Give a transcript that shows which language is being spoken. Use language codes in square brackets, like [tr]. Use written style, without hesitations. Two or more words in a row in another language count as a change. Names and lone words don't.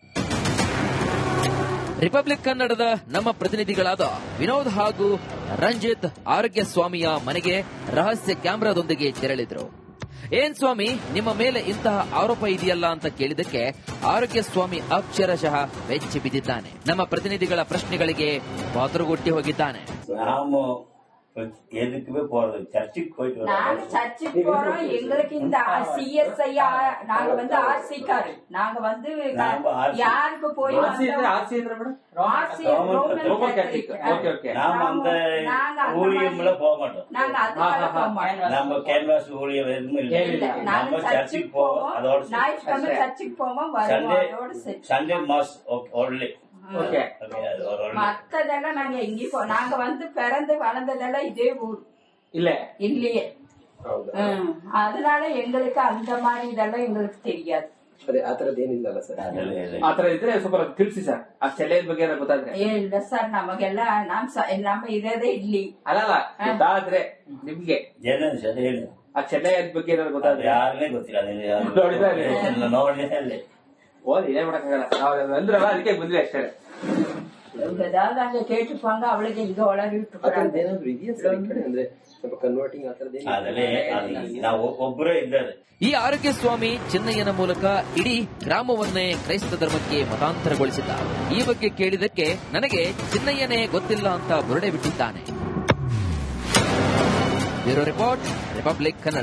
[kn] ರಿಪಬ್ಲಿಕ್ ಕನ್ನಡದ ನಮ್ಮ ಪ್ರತಿನಿಧಿಗಳಾದ ವಿನೋದ್ ಹಾಗೂ ರಂಜಿತ್ ಆರೋಗ್ಯ ಸ್ವಾಮಿಯ ಮನೆಗೆ ರಹಸ್ಯ ಕ್ಯಾಮೆರಾದೊಂದಿಗೆ ತೆರಳಿದ್ರು. ಏನ್ ಸ್ವಾಮಿ, ನಿಮ್ಮ ಮೇಲೆ ಇಂತಹ ಆರೋಪ ಇದೆಯಲ್ಲ ಅಂತ ಕೇಳಿದಕ್ಕೆ ಆರೋಗ್ಯ ಸ್ವಾಮಿ ಅಕ್ಷರಶಃ ಬೆಚ್ಚಿ ಬಿದ್ದಿದ್ದಾನೆ. ನಮ್ಮ ಪ್ರತಿನಿಧಿಗಳ ಪ್ರಶ್ನೆಗಳಿಗೆ ಬಾತುರುಗೊಟ್ಟಿ ಹೋಗಿದ್ದಾನೆ. [ta] எதுக்குமே போறது சர்ச்சுக்கு போயிட்டு நாங்க சர்ச்சுக்கு போறோம். எங்களுக்கு இந்த சிஎஸ்ஐ நாங்க வந்து ஆர்சிக்காரி. நாங்க வந்து யாருக்கு போய் நாம அந்த ஊழியம்ல போக மாட்டோம். நாங்க அதுக்காக போக மாட்டோம். நம்ம கேன்வாஸ் ஊழியம் எதுவுமே இல்லை. நம்ம சர்ச்சுக்கு போவோம். அதோட ஞாயிற்றுக்கிழமை சர்ச்சுக்கு போவோம். [en] Sunday mass only. [ta] மத்ததெல்லாம் நாங்க எங்கேயும் நாங்க வந்து பிறந்து வளர்ந்ததெல்லாம் இதே ஊர் இல்லையே. அதனால எங்களுக்கு அந்த மாதிரி இதெல்லாம் எங்களுக்கு தெரியாது. [kn] ಆತರದ್ದೇನಿಲ್ಲ ಸರ್. ಆತರ ಇದ್ರೆ ಸ್ವಲ್ಪ ತಿಳಿಸಿ ಸರ್. ಆ ಚೆಲ್ಲೆಯ ಬಗ್ಗೆ ಗೊತ್ತಾದ್ರೆ. ಇಲ್ಲ ಸರ್, ನಮಗೆಲ್ಲ ನಮ್ಮ ಇರೋದೇ ಇಲ್ಲಿ. ಅಲ್ಲ ಗೊತ್ತಾದ್ರೆ ನಿಮ್ಗೆ ಆ ಚೆಲ್ಲೆಯ ಬಗ್ಗೆ ಗೊತ್ತಾದ್ರೆ ಯಾರನ್ನೇ ಗೊತ್ತಿಲ್ಲ. ನೋಡಿ [ta] ஓது இதே [kn] ಮಾಡಕ್ಕಾಗಲ್ಲ. ಅಂದ್ರಲ್ಲ ಅದಕ್ಕೆ ಬಂದ್ವಿ ಅಷ್ಟೇ. [ta] ஏதாவது அங்க கேட்டுப்பாங்க, அவளுக்கு இங்க உளறி விட்டுறாங்க. [kn] ಏನಾದ್ರು ಇದೆಯಾ ಸರ್ ಈ ಕಡೆ? ಅಂದ್ರೆ ಸ್ವಲ್ಪ ಕನ್ವರ್ಟಿಂಗ್ ನಾವು ಒಬ್ಬರೇ ಇದ್ದಾರೆ. ಈ ಆರೋಗ್ಯ ಸ್ವಾಮಿ ಚಿನ್ನಯ್ಯನ ಮೂಲಕ ಇಡೀ ಗ್ರಾಮವನ್ನೇ ಕ್ರೈಸ್ತ ಧರ್ಮಕ್ಕೆ ಮತಾಂತರಗೊಳಿಸಿದ್ದ. ಈ ಬಗ್ಗೆ ಕೇಳಿದಕ್ಕೆ ನನಗೆ ಚಿನ್ನಯ್ಯನೇ ಗೊತ್ತಿಲ್ಲ ಅಂತ ಬುರುಡೆ ಬಿಟ್ಟಿದ್ದಾನೆ. ಬ್ಯೂರೋ ರಿಪೋರ್ಟ್, ರಿಪಬ್ಲಿಕ್ ಕನ್ನಡ.